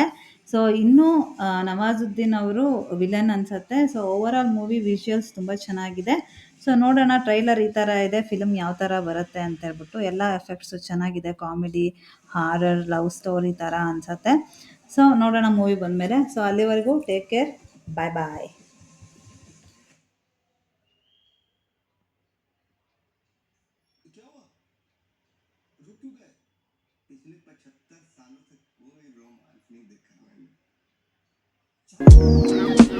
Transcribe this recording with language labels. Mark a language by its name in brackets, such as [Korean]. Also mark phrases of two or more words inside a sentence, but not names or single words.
[Kannada] ಸೊ ಇನ್ನೂ ನವಾಜುದ್ದೀನ್ ಅವರು ವಿಲನ್ ಅನಿಸುತ್ತೆ. ಸೊ [English] overall movie visuals [Kannada] ತುಂಬ ಚೆನ್ನಾಗಿದೆ. ಸೊ ನೋಡೋಣ, ಟ್ರೈಲರ್ ಈ ಥರ ಇದೆ, ಫಿಲಮ್ ಯಾವ ಥರ ಬರುತ್ತೆ ಅಂತ ಹೇಳ್ಬಿಟ್ಟು. ಎಲ್ಲ ಎಫೆಕ್ಟ್ಸು ಚೆನ್ನಾಗಿದೆ, [English] comedy, horror, love story [Kannada] ಥರ ಅನಿಸುತ್ತೆ. ಸೊ ನೋಡೋಣ ಮೂವಿ ಬಂದಮೇಲೆ. ಸೊ ಅಲ್ಲಿವರೆಗೂ [English] take care, bye bye. [Hindi] क्या हुआ? रुक क्यों गए? पिछले 75 सालों से कोई रोमांस नहीं देखा मैंने।